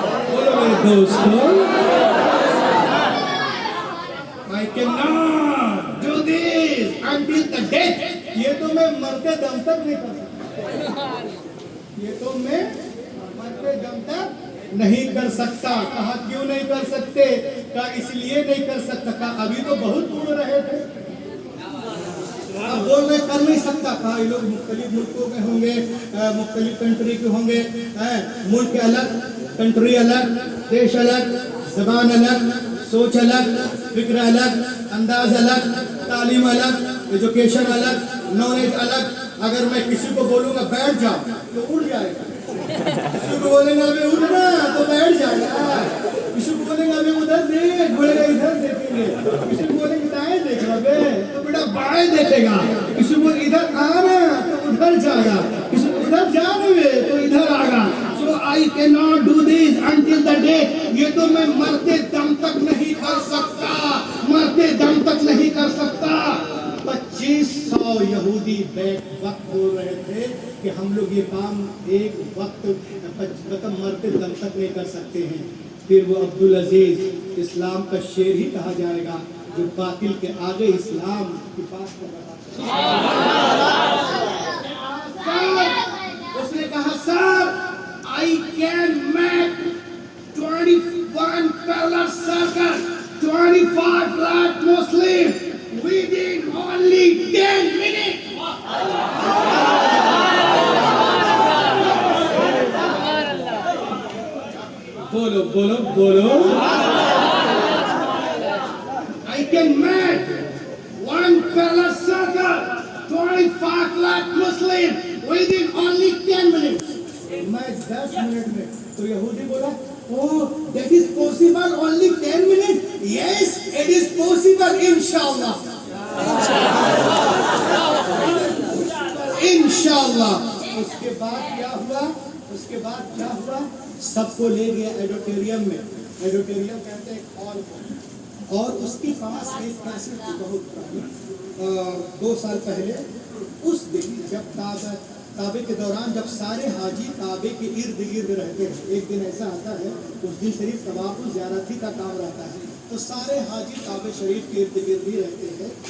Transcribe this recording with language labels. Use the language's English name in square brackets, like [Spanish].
[Hindi] बोलो मेरे दोस्तों, [English] I cannot do this until the death. [Hindi] ये तो मैं मरते दम तक नहीं कर सकता. ये तो मैं मरते दम तक नहीं कर सकता. कहा क्यों नहीं कर सकते, कहा इसलिए नहीं कर सकता, कहा अभी तो बहुत दूर रहे थे, अब वो मैं कर नहीं सकता. कहा ये लोग मुख्तलिफ मुल्कों के होंगे, मुख्तलिफ कंट्री के होंगे, मुल्क अलग, कंट्री अलग, देश अलग, जबान अलग, सोच अलग, फिक्र अलग, अंदाज अलग, तालीम अलग, एजुकेशन अलग, नॉलेज अलग. अगर मैं किसी को बोलूँगा बैठ जाओ तो उड़ जाएगा, किसी को बोलेंगे अभी उठना तो बैठ जाएगा, किसी को बोलेंगे अभी उधर देख, बोलेगा इधर देखेंगे, किसी को बोलेंगे दाएं देख रहे तो बेटा बाएं देखेगा, किसी को इधर आना तो उधर जाएगा, किसी को उधर जाने तो इधर आएगा. [English] So I cannot do this until the day. [Hindi] ये तो मैं मरते दम तक नहीं कर सकता, मरते दम तक नहीं कर सकता. 2500 यहूदी बैठ वक्त बोल रहे थे कि हम लोग ये काम एक वक्त मतलब मरते दम तक नहीं कर सकते हैं. फिर वो अब्दुल अजीज, इस्लाम का शेर ही कहा जाएगा, जो बातिल के आगे इस्लाम की बात कर रहा था. उसने कहा sir [English] I can make 21 parallel circle, 25 lakh Muslims within only 10 minutes. [Hindi] बोलो बोलो बोलो. [English] I can make one parallel circle, 25 lakh Muslims within only 10 minutes. [Hindi] मैं 10 मिनट में. तो यहूदी बोला [English] oh that is possible only 10 minutes. Yes it is possible inshallah. [Hindi] इंशाल्लाह. उसके बाद क्या हुआ, उसके बाद क्या हुआ, सबको ले गया एडिटोरियम में. एडिटोरियम कहते हैं हॉल को, और उसके पास एक कैसेट बहुत पुरानी 2 साल पहले, उस दिन जब काबे के दौरान जब सारे हाजी काबे के इर्द गिर्द रहते हैं, एक दिन ऐसा आता है उस दिन शरीफ तवाफ़ ज़ियारती का काम रहता है, तो सारे हाजी काबे शरीफ के इर्द गिर्द ही रहते हैं.